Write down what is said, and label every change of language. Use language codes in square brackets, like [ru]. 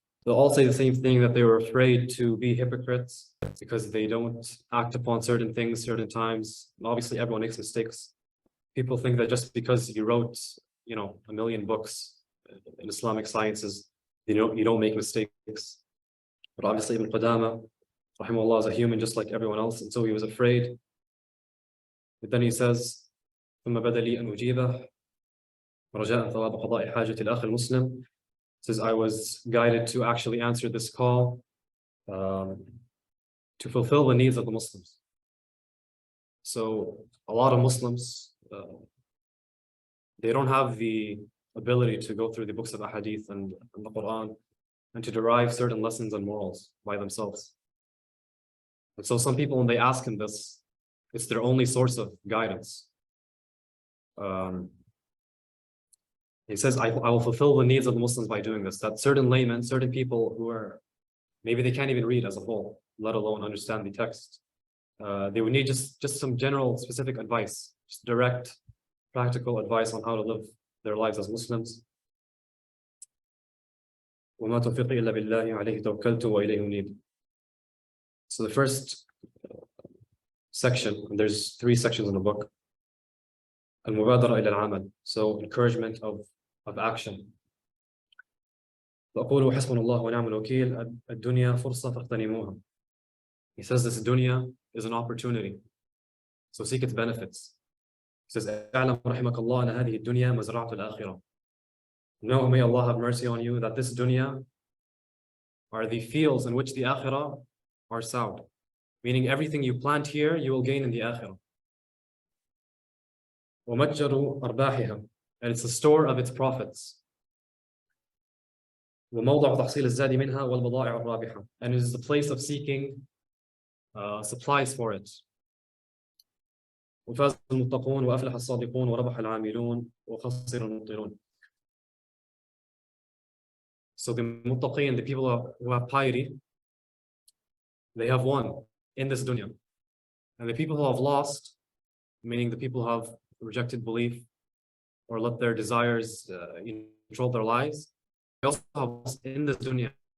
[en] They'll all say the same thing, that they were afraid to be hypocrites because they don't act upon certain things, certain times. And obviously, everyone makes mistakes. People think that just because you wrote, 1 million books in Islamic sciences, you don't make mistakes. But obviously, Ibn Qudama, rahimahullah, is a human just like everyone else, and so he was afraid. But then he says, [ar] ثم بدا لي أن أجيبه رجاء ثواب قضاء حاجة الأخ المسلم. [en] Says I was guided to actually answer this call to fulfill the needs of the Muslims. So a lot of Muslims, they don't have the ability to go through the books of Ahadith and the Quran and to derive certain lessons and morals by themselves. And so some people, when they ask him this, it's their only source of guidance. He says, I will fulfill the needs of the Muslims by doing this. That certain laymen, certain people who are, maybe they can't even read as a whole, let alone understand the text. They would need just some general specific advice, just direct, practical advice on how to live their lives as Muslims. [ar] وَمَا تَوْفِيقِي إِلَّا بِاللَّهِ عَلَيْهِ تَوَكَّلْتُ وَإِلَيْهِ أُنِيبُ. [en] So the first section, and there's 3 sections in the book, [ar] المبادرة إلى العمل, [en] so encouragement of action. [ar] فأقول حسبنا الله ونعم الوكيل الدنيا فرصة فاغتنموها. [en] He says this dunya is an opportunity, so seek its benefits. He says [ar] اعلم رحمك الله أن هذه الدنيا مزرعة الآخرة. [en] Know, may Allah have mercy on you, that this dunya are the fields in which the akhirah are sowed, meaning everything you plant here you will gain in the akhirah. [ar] ومتجر أرباحها, [en] and it's the store of its profits. [ar] وموضع تحصيل الزاد منها والبضائع الرابحة, [en] and it is the place of seeking supplies for it. [ar] وفاز المتقون وأفلح الصادقون وربح العاملون وخسر المبطلون. [en] So the muttaqin, the people who have piety, they have won in this dunya. And the people who have lost, meaning the people who have rejected belief or let their desires control their lives, they also have lost in this dunya.